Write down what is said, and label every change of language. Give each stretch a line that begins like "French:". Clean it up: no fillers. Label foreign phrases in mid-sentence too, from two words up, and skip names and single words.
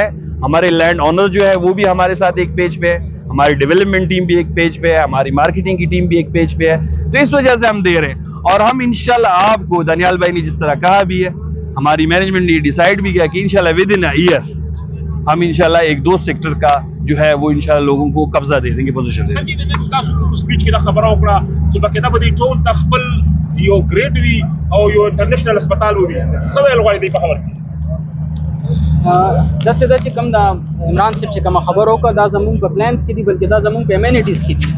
Urdu: ہمارے
English: land owner
Urdu: جو ہے وہ بھی ہمارے ساتھ ایک پیج پہ ہے، ہماری
English: development team
Urdu: بھی ایک پیج پہ ہے، ہماری مارکیٹنگ کی ٹیم بھی ایک پیج پہ ہے، تو اس وجہ سے ہم دے رہے ہیں۔ اور ہم انشاءاللہ آپ کو، دانیال بھائی نے جس طرح کہا بھی ہے، ہماری مینجمنٹ نے ڈیسائیڈ بھی کیا کہ انشاءاللہ
English: with in year
Urdu: ہم انشاءاللہ ایک دو سیکٹر کا جو ہے وہ انشاءاللہ لوگوں کو قبضہ دے دیں گے، پوزیشن دے دیں گے۔
Pashto: سنجي د تاسو سپیچ کې دا خبره وکړه چې بکې دا به دې ټول د خپل یو ګریډ وي او یو
English: international hospital
Pashto: وي، څه ویل غواړي دې په خبر کې؟ داسې ده چې کوم دا عمران صاحب چې کومه خبره وکړه دا زمونږ په پلانس کې دي، بلکې دا زمونږ په امیونټیز کې دي.